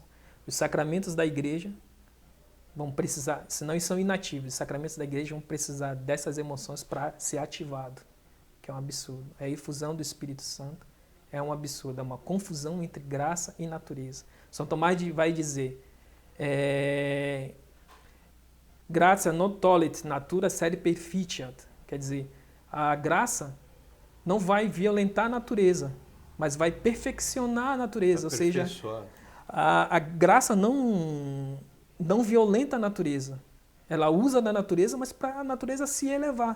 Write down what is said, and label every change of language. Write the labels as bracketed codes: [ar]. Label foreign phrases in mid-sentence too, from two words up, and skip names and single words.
[pt] Os sacramentos da igreja vão precisar, senão eles são inativos, os sacramentos da igreja vão precisar dessas emoções para ser ativado, que é um absurdo. A efusão do Espírito Santo é um absurdo, é uma confusão entre graça e natureza. São Tomás vai dizer, [la] gratia non tollit natura sed perficiat, [pt] quer dizer, a graça não vai violentar a natureza, mas vai perfeccionar a natureza, ou seja, a graça não violenta a natureza, ela usa da natureza, mas para a natureza se elevar.